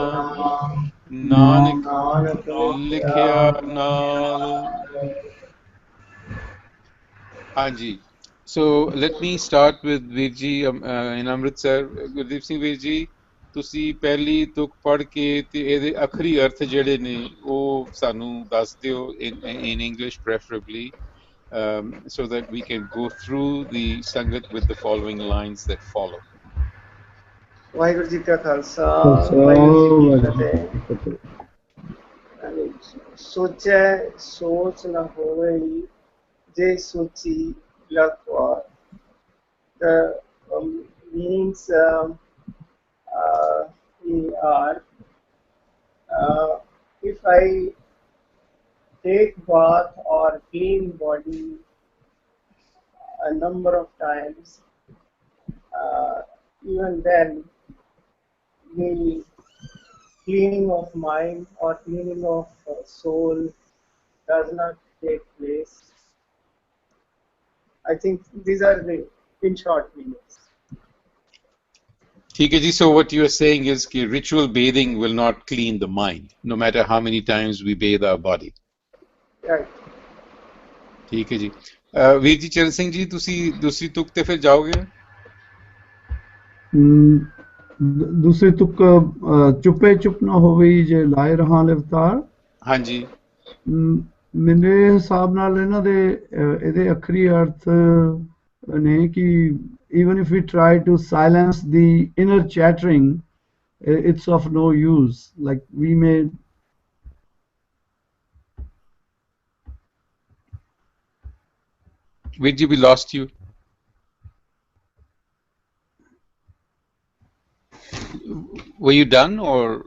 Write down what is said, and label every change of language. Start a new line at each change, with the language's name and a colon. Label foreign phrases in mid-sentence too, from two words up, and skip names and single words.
Punjabi: ਨਾਨਕ ਲਿਖਿਆ ਨਾਲ ਹਾਂਜੀ
English: so let me start with Veer ji in Amritsar Gurdeep Singh Veer ji
Punjabi: ਤੁਸੀਂ ਪਹਿਲੀ ਤੁਕ ਪੜ੍ਹ ਕੇ ਤੇ ਇਹਦੇ ਆਖਰੀ ਅਰਥ ਜਿਹੜੇ ਨੇ ਉਹ ਸਾਨੂੰ ਦੱਸ ਦਿਓ
English: in English preferably so that we can go through the Sangat with the following lines that follow.
Punjabi: ਵਾਹਿਗੁਰੂ ਜੀ ਕਾ ਖਾਲਸਾ ਵਾਹਿਗੁਰੂ ਜੀ ਕੀ ਫਤਿਹ ਸੋਚੈ ਸੋਚ ਨਾ ਹੋਵੇ ਜੇ ਸੋਚੀ ਲਖਵਾਰ
English: the means we are if I take bath or clean body a number of times even then the cleaning of mind or cleaning of soul does not take place. I think these are the in short meanings.
Hindi: ठीक है जी
English: so what you are saying is कि ritual bathing will not clean the mind no matter how many times we bathe our body. Right.
Hindi: ठीक है जी
Punjabi: ਵੀਰ ਜੀ ਚਰਨ ਸਿੰਘ ਜੀ ਤੁਸੀਂ ਦੂਸਰੀ ਤੁਕ ਤੇ ਫਿਰ ਜਾਓਗੇ ਦੂਸਰੀ ਤੁਕ ਚੁੱਪੇ ਚੁੱਪ ਨਾ ਹੋਵੇ ਜੇ ਲਾਏ ਰਹਾ ਲਿਵਤਾਰ ਹਾਂਜੀ ਮੇਰੇ ਹਿਸਾਬ ਨਾਲ ਇਹਨਾਂ ਦੇ ਇਹਦੇ ਆਖਰੀ ਅਰਥ ਨੇ ਕਿ
English: even if we try to silence the inner chattering it's of no use like we may Veer ji we lost you were you done or